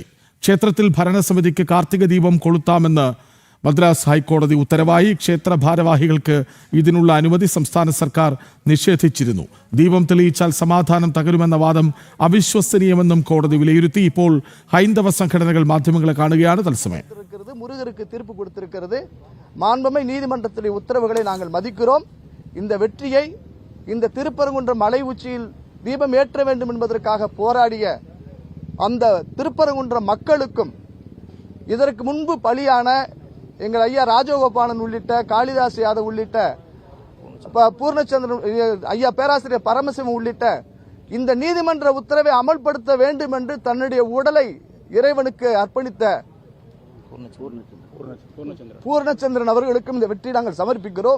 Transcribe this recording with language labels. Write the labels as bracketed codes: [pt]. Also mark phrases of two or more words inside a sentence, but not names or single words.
[ml] ക്ഷേത്രത്തിൽ ഭരണസമിതിക്ക് കാർത്തിക ദീപം കൊളുത്താമെന്ന് മദ്രാസ് ഹൈക്കോടതി ഉത്തരവായി. ക്ഷേത്ര ഭാരവാഹികൾക്ക് ഇതിനുള്ള അനുമതി സംസ്ഥാന സർക്കാർ നിഷേധിച്ചിരുന്നു. ദീപം തെളിയിച്ചാൽ സമാധാനം തകരുമെന്ന വാദം അവിശ്വസനീയമെന്നും കോടതി വിലയിരുത്തി. ഇപ്പോൾ ഹൈന്ദവ സംഘടനകൾ മാധ്യമങ്ങളെ കാണുകയാണ്. തത്സമയം [ta] முருகருக்கு தீர்ப்பு கொடுத்திருக்கிறது. மாண்புமிகு நீதிமன்றத்தின் உத்தரவுகளை நாங்கள் மதிக்கிறோம். இந்த வெற்றியை இந்த திருப்பரங்குன்றம் மலை உச்சியில் தீபம் ஏற்ற வேண்டும் என்பதற்காக போராடிய அந்த திருப்பரங்குன்றம் மக்களுக்கும் இதற்கு முன்பு பலியான எங்கள் ஐயா ராஜகோபாலன் உள்ளிட்ட காளிதாஸ் யாதவ் உள்ளிட்ட பூர்ணச்சந்திரன் ஐயா பேராசிரியர் பரமசிவம் உள்ளிட்ட இந்த நீதிமன்ற உத்தரவை அமல்படுத்த வேண்டும் என்று தன்னுடைய உடலை இறைவனுக்கு அர்ப்பணித்த பூர்ணச்சந்திரன் அவர்களுக்கும் இந்த வெற்றி நாங்கள் சமர்ப்பிக்கிறோம்.